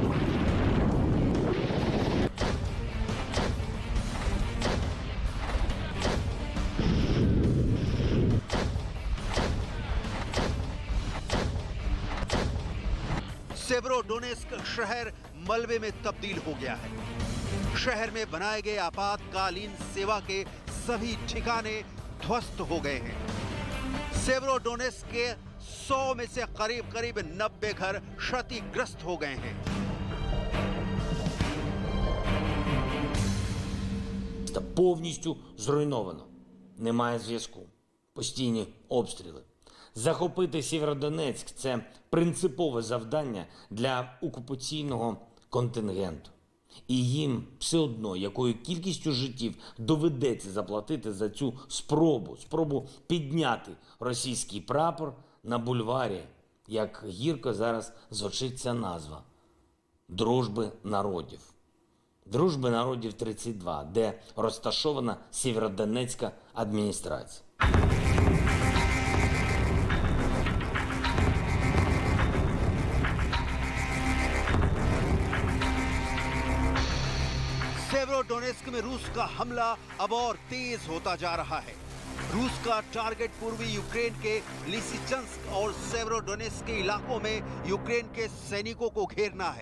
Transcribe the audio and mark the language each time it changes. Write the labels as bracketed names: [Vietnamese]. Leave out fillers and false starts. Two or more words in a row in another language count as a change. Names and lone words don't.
[Hindi] सेवरोडोनेस्क शहर मलबे में तब्दील हो गया है। शहर में बनाए गए आपातकालीन सेवा के सभी ठिकाने ध्वस्त हो गए हैं। सेवरोडोनेस्क के 100 में से करीब 90 घर क्षतिग्रस्त हो गए हैं। [Ukrainian] Повністю зруйновано. Немає зв'язку. Постійні обстріли. Захопити Сєвєродонецьк – це принципове завдання для окупаційного контингенту. І їм все одно, якою кількістю життів доведеться заплатити за цю спробу підняти російський прапор на бульварі, як гірко зараз звучить ця назва – Дружби народів. Дружби народів 32, де розташована Сєвєродонецька адміністрація. [Hindi] सेवरोडोनेस्क में रूस का हमला अब और तेज होता जा रहा है। रूस का टारगेट पूर्वी यूक्रेन के लिसिचंस्क और सेवरोडोनेस्क के इलाकों में यूक्रेन के सैनिकों को घेरना है।